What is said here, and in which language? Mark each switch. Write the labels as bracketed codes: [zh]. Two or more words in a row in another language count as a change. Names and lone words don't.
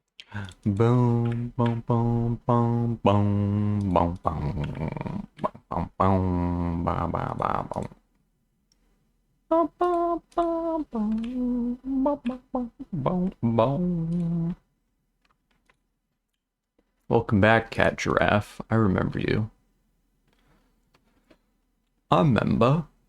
[en] Boom, boom, boom, boom, boom, boom, boom, boom, boom, ba, ba, ba, boom. Ba, ba, ba, boom, ba, ba, ba, boom, boom. Welcome back, Cat Giraffe. I remember you. I remember.